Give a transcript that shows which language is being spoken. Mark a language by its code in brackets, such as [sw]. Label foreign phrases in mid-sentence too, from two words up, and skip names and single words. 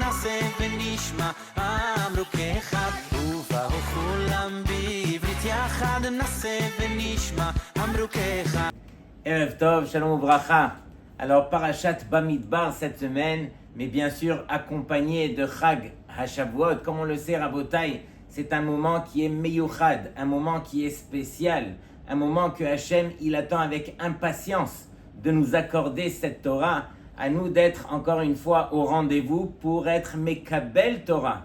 [he] נעשה ונשמע אמרו כאחד ובאו כולם בעברית יחד נעשה ונשמע אמרו כאחד. ערב טוב, שלום וברכה. [fr] Alors, Parashat Bamidbar cette semaine, mais bien sûr accompagné de Chag HaShavuot. Comme on le sait, Rabotai, c'est un moment qui est meyuchad, un moment qui est spécial, un moment que Hachem, il attend avec impatience de nous accorder cette Torah, à nous d'être encore une fois au rendez-vous pour être [he] מקבל תורה.